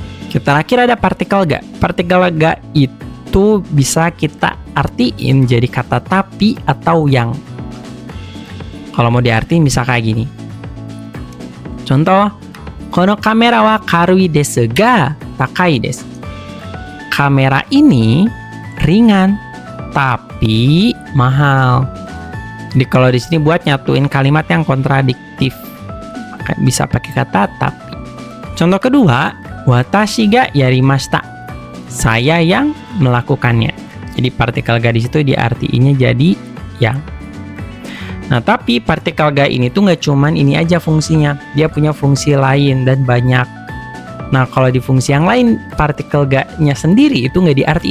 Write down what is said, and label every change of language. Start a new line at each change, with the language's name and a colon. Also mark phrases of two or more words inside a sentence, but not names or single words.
Indonesian: Terakhir ada partikel ga. Partikel ga itu bisa kita artiin jadi kata tapi atau yang. Kalau mau diartiin bisa kayak gini.
Japanese: Contoh, kono kamera wa karui desu ga takai desu.
Indonesian: Kamera ini ringan tapi mahal. Jadi kalau di sini buat nyatuin kalimat yang kontradiktif, bisa pakai kata tapi. Contoh kedua,
Japanese: watashi ga yarimashita.
Indonesian: Saya yang melakukannya. Jadi partikel ga di situ diartiinnya jadi yang. Nah, tapi partikel ga ini tuh nggak cuman ini aja fungsinya. Dia punya fungsi lain dan banyak. Nah, kalau di fungsi yang lain, partikel ga-nya sendiri itu nggak diartiin.